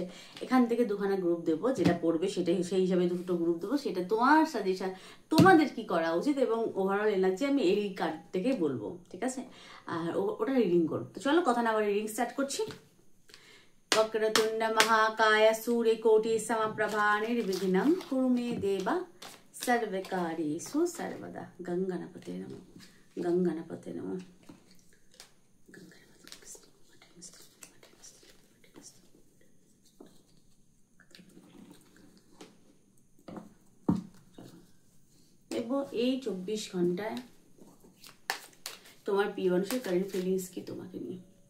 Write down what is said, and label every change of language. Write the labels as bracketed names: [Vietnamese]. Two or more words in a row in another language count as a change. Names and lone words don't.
[Bangla] এখান থেকে দুখানা গ্রুপ দেবো, যেটা পড়বে সেটাই সেই হিসাবে দুটো গ্রুপ দেবো, সেটা তোমার সাজেশন তোমাদের কি করা উচিত এবং [English] overall energy [Bangla] আমি এই কার্ড থেকে বলবো, ঠিক আছে। আর ওটা রিডিং করবো। তো চলো কথা না আবার [English] reading start [Bangla] করছি। [Sanskrit] বক্রতুণ্ড মহাকায় সূর্যকোটি সমপ্রভা নির্বিঘ্নং কুরু মে দেবা सर्वकार्येषु सर्वदा। गंगणपते नमः, गंगणपते नमः। [Bangla] দেখবো এই 24 ঘন্টায় তোমার প্রিয় মানুষের [English] current feelings [Bangla] কি তোমাকে নিয়ে।